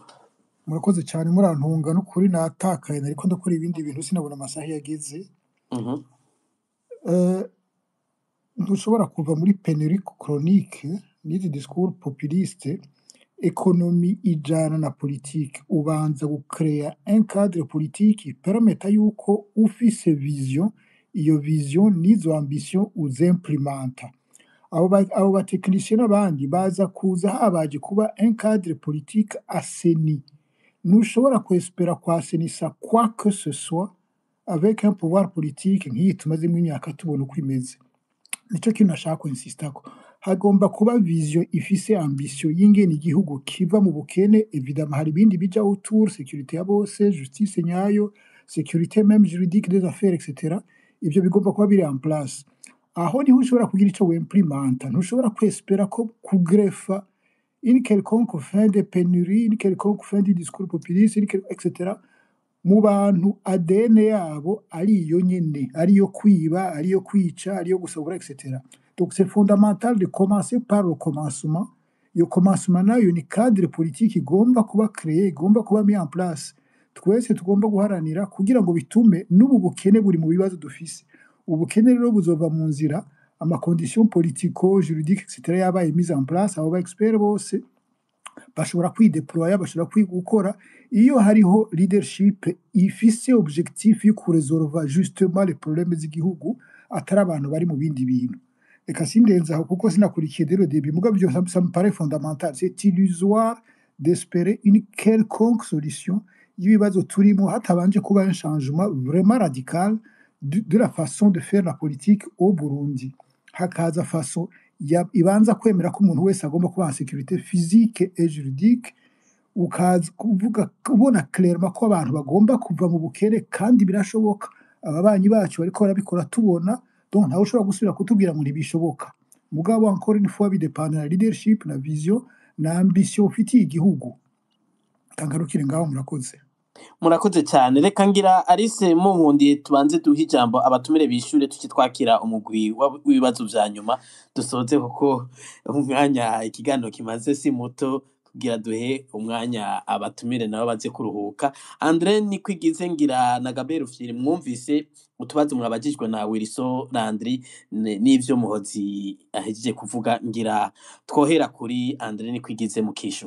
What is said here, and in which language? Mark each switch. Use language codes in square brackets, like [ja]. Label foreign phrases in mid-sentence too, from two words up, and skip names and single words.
[rn] murakoze cyane murantunga n'ukuri natakaye ariko ndakora ibindi bintu sinabona amasaha yageze ntushobora kuva muri [fr] pénurie chronique [rn] n'izi [fr] discours populiste [rn] ekonomi ijana na politique ubanza gucrea [fr] un cadre politique [rn] permeta yuko ufise vision iyo vision n'izo ambition uzimplementa abo batekinisiye n'abandi baza kuza habaje kuba [fr] un cadre politique assaini [rn] ntushobora kwespera kwasenisa [fr] quoi que ce soit avec un pouvoir politique [rn] nk'iyi tumazemo imyaka tubona uko imeze nicyo kintu nashaka kwinsistako hagomba kuba vision ifise ambition y'ingene igihugu kiva mu bukene évidemment hari ibindi bija [fr] autour sécurité [rn] ya bose justice nyayo [fr] sécurité même juridique des affaires etc [rn] ivyo bigomba kuba biri [fr] en place [rn] aho niho ushobora kugira ico w'implementa ntushobora kwespera ko kugrefa [fr] une quelconque fin de pénurie une quelconque fin du discours populiste etc [rn] mu bantu ADN yabo ari iyo nyene ari yo kwiba ari yo kwica ari yo gusabura [fr] etc donc c'est fondamental de commencer par le commencement [rn] iyo commencement nayo ni [fr] cadre politique [rn] igomba kuba créé igomba kuba [fr] mis en place [rn] twese tugomba guharanira kugira ngo bitume n'ubu bukene buri mu bibazo dufise ubukene rero buzova mu nzira ama [fr] conditions politico juridique etc [rn] yabaye [fr] mise en place [rn] abo ba expert bose bashobora kwideploya bashobora kwigukora iyo hariho leadership ifise objectif yo kuresolva [fr] justement les problèmes [rn] z'igihugu atari abantu bari mu bindi bintu reka sindenza aho kuko sinakurikiye [fr] dès le début [rn] mugabo byo [fr] ça me paraît fondamental c'est illusoire d'espérer une quelconque solution [rn] y'ibibazo turimo hatabanje kuba [fr] un changement vraiment radical de la façon de faire la politique au Burundi [rn] hakaza façon ibanza kwemera ko umuntu wese agomba kuba [fr] en sécurité physique et juridique [rn] ukaza kuvuga kubona clairement ko abantu bagomba kuva mu bukene kandi birashoboka ababanyi bacu bariko barabikora tubona donc ntawe ushobora gusubira kutubwira ngo ntibishoboka mugabo [fr] encore une fois [rn] bidepanda na leadership na vision na ambition ufitiye igihugu tangarukire ngaho murakoze cyane reka ngira Alice munkundiye tubanze duha ijambo abatumire bishure tukitwakira umugwi w'ibibazo vya nyuma dusoze kuko umwanya ikiganiro kimaze si muto kugira duhe umwanya abatumire nabo baze kuruhuka Andre Nikwigize ngira na Gabriel Rufyiri mwumvise utubazo mwabajijwe na Wilson Landry n'ivyo Muhozi ahejeje kuvuga ngira twohera kuri Andre Nikwigize mu kishu